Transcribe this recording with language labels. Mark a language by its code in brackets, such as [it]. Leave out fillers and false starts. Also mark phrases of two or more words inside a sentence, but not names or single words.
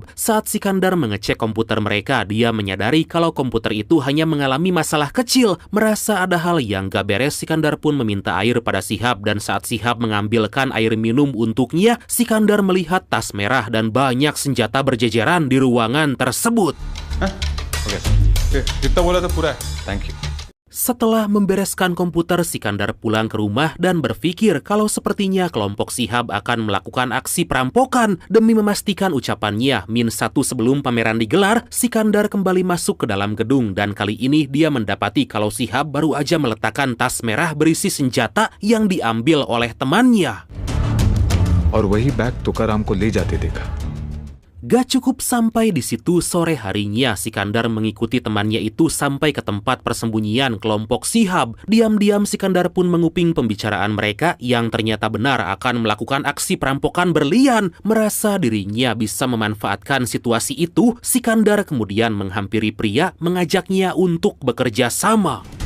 [id] Saat Sikandar mengecek komputer mereka, dia menyadari kalau komputer itu hanya mengalami masalah kecil. Merasa ada hal yang gak beres, Sikandar pun meminta air pada Sihab, dan saat Sihab mengambilkan air minum untuknya, Sikandar melihat tas merah dan banyak senjata berjejeran di ruangan tersebut. [en] Thank you. [id] Setelah membereskan komputer, Sikandar pulang ke rumah dan berpikir kalau sepertinya kelompok Sihab akan melakukan aksi perampokan. Demi memastikan ucapannya -1 sebelum pameran digelar, Sikandar kembali masuk ke dalam gedung dan kali ini dia mendapati kalau Sihab baru aja meletakkan tas merah berisi senjata yang diambil oleh temannya. [hi] और वही बैग तुकाराम को ले जाते देखा. [id] Gak cukup sampai di situ, sore harinya Sikandar mengikuti temannya itu sampai ke tempat persembunyian kelompok Shihab. Diam-diam Sikandar pun menguping pembicaraan mereka yang ternyata benar akan melakukan aksi perampokan berlian. Merasa dirinya bisa memanfaatkan situasi itu, Sikandar kemudian menghampiri pria, mengajaknya untuk bekerja sama.